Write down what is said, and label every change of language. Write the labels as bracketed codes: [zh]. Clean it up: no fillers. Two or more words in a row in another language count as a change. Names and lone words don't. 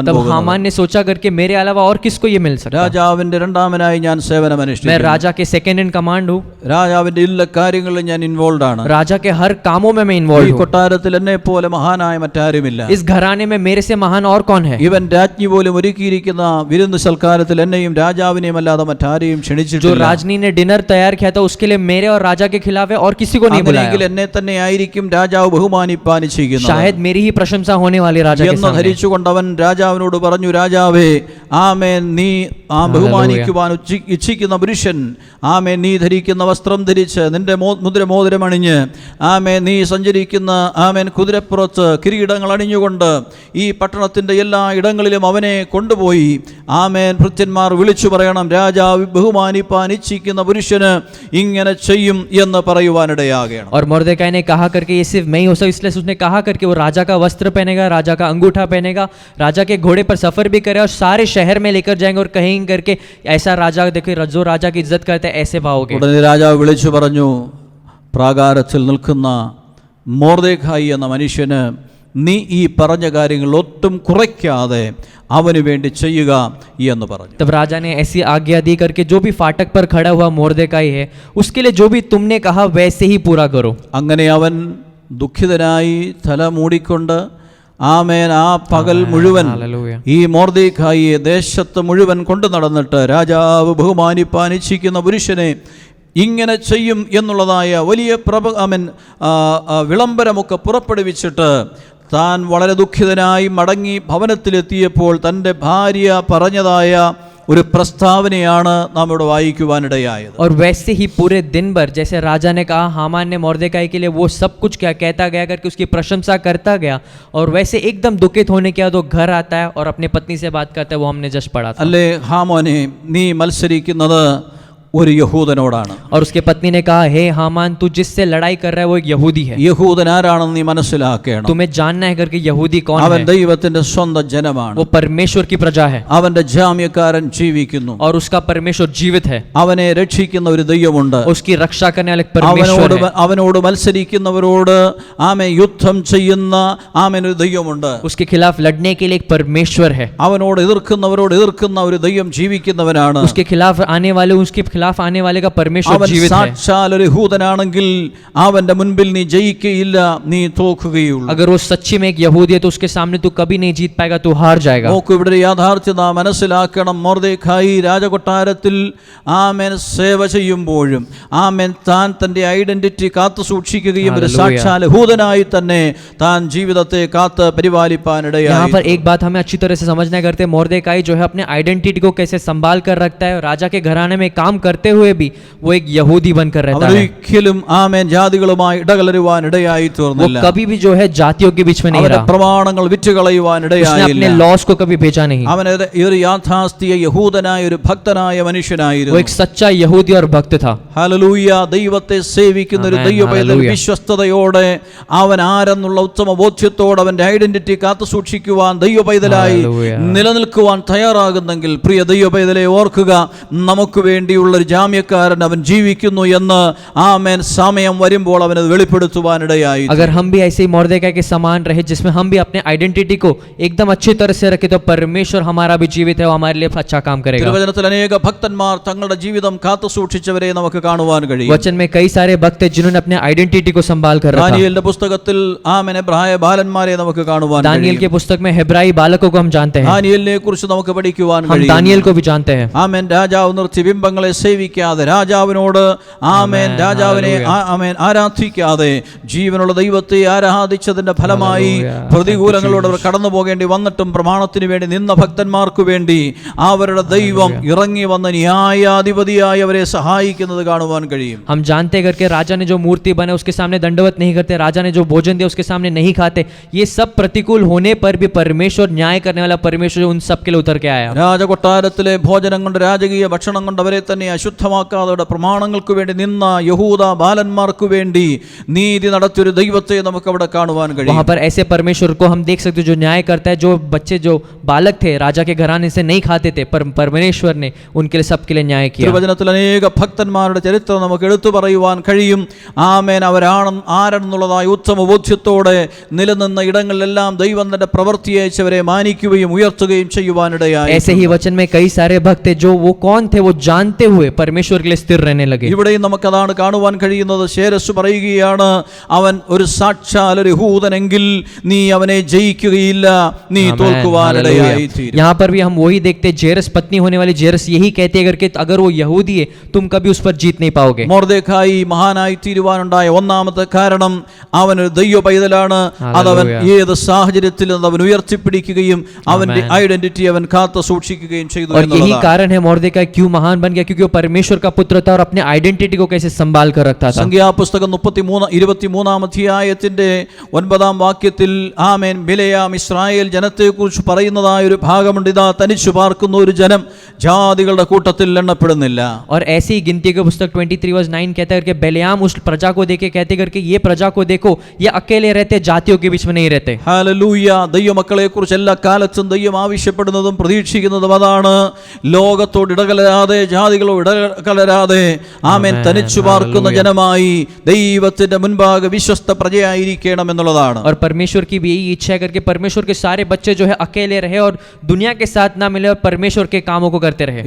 [hi] तब [ml] പോകുന്നത്? [hi] हामान ने सोचा करके मेरे अलावा और किसको ये मिल सकता है. [ml] രാജാവിന്റെ രണ്ടാമനായി ഞാൻ [hi] मैं [ml] സേവനമനുഷ്ഠിക്കുന്നു. [hi] राजा के [en] second in command [hi] हूँ. [ml] രാജാവിന്റെ എല്ലാ കാര്യങ്ങളിലും ഞാൻ ഇൻവോൾവ് ആണ്. [hi] राजा के हर कामों में मैं [ml] ഈ [hi] इन्वॉल्व हूँ. [ml] കൊട്ടാരത്തിൽ എന്നെ പോലെ മഹാനായ മറ്റാരുമില്ല. [hi] इस घराने में मेरे से महान और कौन है. [ml] ഇവൻ രാജ്ഞി പോലും ഒരുക്കിയിരിക്കുന്ന വിരുന്ന് സൽക്കാരത്തിൽ എന്നെയും രാജാവിനെയും അല്ലാതെ മറ്റാരെയും [hi] जो [ml] ക്ഷണിച്ചിട്ടില്ല. [hi] राजनी ने डिनर तैयार किया था उसके लिए मेरे और राजा के खिलाफ है और किसी को नहीं [ml] അങ്ങനെയെങ്കിൽ [hi] बुलाया. [ml] എന്നെ തന്നെ ആയിരിക്കും രാജാവ് ബഹുമാനിപ്പാൻ ഇച്ഛിക്കുന്നത് [hi] शायद मेरी ही प्रशंसा होने वाली राजा के [ml] എന്ന് [hi] सामने. [ml] ധരിച്ചുകൊണ്ട് അവൻ രാജാവിനോട് പറഞ്ഞു, രാജാവേ, ആമേൻ, നീ ബഹുമാനിക്കുവാൻ ഇച്ഛിക്കുന്ന പുരുഷൻ, ആമേൻ, നീ ധരിക്കുന്ന വസ്ത്രം ധരിച്ച് നിന്റെ മുദ്രമോതിരം അണിഞ്ഞ് ആമേൻ നീ സഞ്ചരിക്കുന്ന ആമേൻ കുതിരപ്പുറത്ത് കിരീടങ്ങൾ അണിഞ്ഞുകൊണ്ട് ഈ പട്ടണത്തിന്റെ എല്ലാ ഇടങ്ങളിലും അവനെ കൊണ്ടുപോയി ആമേൻ ഭൃത്യന്മാർ വിളിച്ചു പറയണം, രാജാവ് ബഹുമാനിപ്പാൻ ഇച്ഛിക്കുന്ന പുരുഷന് ഇങ്ങനെ ചെയ്യും എന്ന് പറയുവാനിടയാകണം. [hi] और मोर्देकाई ने कहा करके ये सिर्फ मैं ही हो सकता, इसलिए उसने कहा करके वो राजा का वस्त्र पहनेगा, राजा का अंगूठा पहनेगा, राजा के घोड़े पर सफर भी करे और सारे शहर में लेकर जाएंगे और कहेंगे करके ऐसा राजा देखो जो राजा की इज्जत करते हैं ऐसे पाओगे. [ml] ഉടനെ രാജാവ് വിളിച്ചു പറഞ്ഞു, പ്രാകാരത്തിൽ നിൽക്കുന്ന മോർദെഖായി എന്ന മനുഷ്യന് നീ ഈ പറഞ്ഞ കാര്യങ്ങൾ ഒട്ടും കുറയ്ക്കാതെ അവന് വേണ്ടി ചെയ്യുക എന്ന് പറഞ്ഞു. [hi] तब राजा ने ऐसी आज्ञा दी करके जो भी फाटक पर खड़ा हुआ मोर्देकाई है उसके लिए जो भी तुमने कहा वैसे ही पूरा करो. [ml] അങ്ങനെ അവൻ ദുഃഖിതനായി തല മൂടിക്കൊണ്ട് ആമേൻ ആ പകൽ മുഴുവൻ Hallelujah. ഈ മോർദെഖായിയെ ദേശത്ത് മുഴുവൻ കൊണ്ടു നടന്നിട്ട് രാജാവ് ബഹുമാനിപ്പാൻ ഇച്ഛിക്കുന്ന പുരുഷനെ ഇങ്ങനെ ചെയ്യും എന്നുള്ളതായ വലിയ വിളംബരമൊക്കെ പുറപ്പെടുവിച്ചിട്ട് താൻ വളരെ ദുഃഖിതനായി മടങ്ങി ഭവനത്തിലെത്തിയപ്പോൾ തൻ്റെ ഭാര്യ പറഞ്ഞതായ ഒരു പ്രസ്താവനയാണ് നാം ഇവിടെ വായിക്കുവാനിടയായത്. [hi] और वैसे ही पूरे दिन भर जैसे राजा ने कहा हामान ने मोर्देकाई के लिए वो सब कुछ क्या कहता गया करके उसकी प्रशंसा करता गया और वैसे एकदम दुखित होने के बाद वो घर आता है और अपनी पत्नी से बात करता है, वो हमने जस्ट पढ़ा था. [ml] അല്ലേ ഹാമോനെ, നീ മത്സരിക്കുന്നത് ഒരു യഹൂദനോടാണ്. [hi] और उसके पत्नी ने कहा, हे हामान, तू जिससे लड़ाई कर रहा है वो एक यहूदी है. [ml] യഹൂദൻ ആരാണെന്ന് നീ മനസ്സിലാക്കണം. [hi] तुम्हें जानना है करके यहूदी कौन [ml] അവൻ [hi] है. [ml] ദൈവത്തിന്റെ സ്വന്തം ജനമാണ്. [hi] वो परमेश्वर की प्रजा है [ml] അവന്റെ ജാമ്യക്കാരൻ ജീവിക്കുന്നു. [hi] और उसका परमेश्वर जीवित है. [ml] അവനെ രക്ഷിക്കുന്ന ഒരു ദൈവമുണ്ട്. [hi] उसकी रक्षा करने वाले परमेश्वर है. [ml] അവനോട് മത്സരിക്കുന്നവരോട് ആമേൻ യുദ്ധം ചെയ്യുന്ന ആമേൻ ഒരു ദൈവമുണ്ട്. [hi] उसके खिलाफ लड़ने के लिए एक परमेश्वर है. [ml] അവനോട് എതിർക്കുന്നവരോട് എതിർക്കുന്ന ഒരു ദൈവം ജീവിക്കുന്നവനാണ്. [hi] उसके खिलाफ आने वाले उसके खिलाफ आने वाले का परमेश्वर [ml] അവൻ [hi] जीवित है। [ml] സാക്ഷാൽ ഒരു യഹൂദനാണെങ്കിൽ അവന്റെ മുൻപിൽ നീ ജയിക്കുകയില്ല, നീ തോൽക്കുകയുള്ളൂ. [hi] अगर वो सच्ची में एक यहूदी है तो उसके सामने तू कभी नहीं जीत पाएगा, तू हार जाएगा। [ml] നോക്കൂ, ഇവിടെ ഒരു യാഥാർത്ഥ്യത മനസ്സിലാക്കണം. മൊർദെഖായി രാജകൊട്ടാരത്തിൽ ആമേൻ സേവ ചെയ്യുമ്പോഴും ആമേൻ താൻ തന്റെ ഐഡന്റിറ്റി കാത്തു സൂക്ഷിക്കുകയും ഒരു Hallelujah. സാക്ഷാൽ യഹൂദനായി തന്നെ താൻ ജീവിതത്തെ കാത്ത് പരിപാലിപ്പാനിടയായി. [hi] यहाँ पर एक बात हमें अच्छी तरह से समझना करते हैं, मोर्देकाई जो है अपने आइडेंटिटी को कैसे संभाल कर रखता है। राजा के घराने में काम करते हुए भी वो एक यहूदी बनकर रहता है। [ml] അവനൊരിക്കലും ആമേൻ ജാതികളുമായി ഇടകലരുവാൻ ഇടയായി [hi] वो [ml] തീർന്നില്ല. [hi] कभी भी जो है जातियों के बीच में नहीं [ml] അവന്റെ [hi] रहा। [ml] പ്രമാണങ്ങൾ വിറ്റുകളയുവാൻ [hi] उसने अपने [ml] ഇടയായില്ല. [hi] लॉस को कभी भेजा नहीं। [ml] അവൻ ഒരു യാഥാസ്ഥിക യഹൂദനായ ഒരു ഭക്തനായ [hi] वो [ml] മനുഷ്യനായിരുന്നു. [hi] एक सच्चा यहूदी और भक्त था। [ml] ഹല്ലേലൂയ. ദൈവത്തെ സേവിക്കുന്ന ഒരു ആമേൻ, ദൈവപൈതൽ ഹല്ലേലൂയ. വിശ്വസ്തയോടെ അവൻ ആരെന്നുള്ള ഉത്തമ ബോധ്യത്തോടെ അവന്റെ ഐഡന്റിറ്റി കാത്തു സൂക്ഷിക്കുവാൻ ദൈവപൈതലായി ഹല്ലേലൂയ. നിലനിൽക്കുവാൻ തയ്യാറാകുന്നെങ്കിൽ പ്രിയ ദൈവപൈതലെ ഓർക്കുക, നമുക്ക് വേണ്ടിയുള്ള ഒരു ജാമ്യക്കാരൻ അവൻ ജീവിക്കുന്നു എന്ന് ആമേൻ സമയം വരുമ്പോൾ അവനത് വെളിപ്പെടുത്തുവാനിടയായി. [hi] अगर हम भी ऐसे ही मोर्देकाई के समान रहे जिसमें हम भी अपने आइडेंटिटी को एकदम अच्छी तरह से रखें तो परमेश्वर हमारा भी जीवित है, वो हमारे लिए अच्छा काम करेगा। [ml] തിരുവചനത്തിൽ അനേക ഭക്തന്മാർ തങ്ങളുടെ ജീവിതം കാത്തു സൂക്ഷിച്ചവരെ നമുക്ക് കാണുവാൻ കഴിയും. [hi] वचन में कई सारे भक्त हैं जिन्होंने अपने आइडेंटिटी को संभाल कर रखा। [ml] ദാനിയേലിന്റെ പുസ്തകത്തിൽ ആമേൻ എബ്രായ ബാലന്മാരെ നമുക്ക് കാണുവാൻ [hi] दानियल [ml] കഴിയും. [hi] के पुस्तक में हेब्राई बालकों को हम जानते हैं, [ml] ദാനിയേലിനെ കുറിച്ച് നമുക്ക് പഠിക്കുവാൻ [hi] हम [ml] കഴിയും. [hi] दानियल को भी जानते हैं। [ml] ആമേൻ രാജാവ് നിർത്തി ബിംബങ്ങളെ സേവിക്കാതെ, രാജാവിനോട് ആമേൻ രാജാവിനെ ആമേൻ ആരാധിക്കാതെ ജീവനുള്ള ദൈവത്തെ ആരാധിച്ചതിന്റെ ഫലമായി പ്രതികൂലങ്ങളോട് അവർ കടന്നു പോകേണ്ടി വന്നിട്ടും പ്രമാണത്തിന് വേണ്ടി നിന്ന ഭക്തന്മാർക്ക് വേണ്ടി അവരുടെ ദൈവം ഇറങ്ങി വന്ന ന്യായാധിപതിയായി അവരെ സഹായിക്കുന്നത് കാണുവാൻ കഴിയും. [hi] हम जानते करके राजा ने जो मूर्ति बने उसके सामने दंडवत नहीं करते, राजा ने जो भोजन दिया उसके सामने नहीं खाते, ये सब प्रतिकूल होने पर भी परमेश्वर न्याय करने वाला परमेश्वर उन सब के लिए उतर के आया। [ml] രാജകൊട്ടാരത്തിലെ ഭോജനം കൊണ്ട്, രാജകീയ ഭക്ഷണം കൊണ്ട് അവരെ തന്നെ അശുദ്ധമാക്കാതെ പ്രമാണങ്ങൾക്ക് വേണ്ടി നിന്ന യഹൂദ ബാലന്മാർക്ക് വേണ്ടി നീതി നടത്തിയൊരു ദൈവത്തെ നമുക്ക് അവിടെ കാണുവാൻ കഴിയും. [hi] वहां पर ऐसे परमेश्वर को हम देख सकते जो न्याय करता है। जो बच्चे जो बालक थे राजा के घराने से नहीं खाते थे, पर परमेश्वर ने उनके लिए सबके लिए न्याय किया। [ml] തിരുവചനത്തിൽ അനേക ഭക്തന്മാരുടെ ചരിത്രം നമുക്ക് എടുത്തു പറയുവാൻ കഴിയും. ആമേൻ ആരെന്നുള്ളതായ ഉത്തമ ബോധ്യത്തോടെ നിലനിന്ന ഇടങ്ങളിലെല്ലാം ദൈവം തന്റെ പ്രവൃത്തിയെ അയച്ചവരെ മാനിക്കുകയും ഉയർത്തുകയും ചെയ്യുവാനിടയായി. [hi] ऐसे ही वचन में कई सारे भक्त थे जो वो कौन थे वो जानते हुए परमेश्वर के लिए स्थिर रहने लगे। [ml] ഇവിടെയും നമുക്കതാണ് കാണുവാൻ കഴിയുന്നത്. ശേരസ് പറയുകയാണ്, അവൻ ഒരു സാക്ഷാൽ ഒരു യഹൂദനെങ്കിൽ നീ അവനെ ജയിക്കുകയില്ല, നീ തോൽക്കുവാനിടയായി തീരും. [hi] यहाँ पर भी हम वही देखते, जेरस पत्नी होने वाली जेरस यही कहती है करके अगर वो यहूदी है तुम कभी उस पर जीत नहीं पाओगे। [ml] മൊർദെഖായി മഹാനായി തീരുവാനുണ്ടായ ഒന്നാമത്തെ കാരണം അവനൊരു ദൈവ പൈതലാണ്. അതവൻ ഏത് സാഹചര്യത്തിൽ അവൻ ഉയർത്തിപ്പിടിക്കുകയും അവന്റെ ഐഡന്റിറ്റി അവൻ കാത്തു സൂക്ഷിക്കുകയും ചെയ്തു. [hi] और यही कारण है मोर्देकाई क्यों महान बन गया, क्योंकि वो परमेश्वर का पुत्र था और अपने आइडेंटिटी को कैसे संभाल कर रखता था। [ml] സംഖ്യാപുസ്തകം 23 അധ്യായത്തിന്റെ 9 വാക്യത്തിൽ ആമേൻ ബിലെയാം ഇസ്രായേൽ ജനത്തെക്കുറിച്ച് പറയുന്നതായ ഒരു ഭാഗമുണ്ട്. ഇതാ തനിച്ചു പാർക്കുന്ന ഒരു ജനം ജാതികളുടെ കൂട്ടത്തിൽ എണ്ണപ്പെടുന്നില്ല. [hi] और ऐसी ही गिनती के पुस्तक 23:9 कहता है कि बेलियाम उस प्रजा को देखे कहते करके ये प्रजा को देखो ये अकेले रहते, जातियों के बीच में नहीं रहते। [ml] ഹല്ലേലൂയ. ദൈവമക്കളെ കുറിച്ച് എല്ലാ കാലത്തും ദൈവം ആവശ്യപ്പെടുന്നതും പ്രതീക്ഷിക്കുന്നതും അതാണ്. ലോകത്തോട് ഇടകലരാതെ, ജാതികളോട് ഇടകലരാതെ ആമേൻ തനിച്ചു പാർക്കുന്ന ജനമായി ദൈവത്തിന്റെ മുൻപാകെ വിശ്വസ്ത പ്രജയായിരിക്കണം എന്നുള്ളതാണ്. [hi] और परमेश्वर की भी यही इच्छा है करके परमेश्वर के सारे बच्चे जो है अकेले रहे और दुनिया के साथ ना मिले और परमेश्वर के कामों को करते रहे।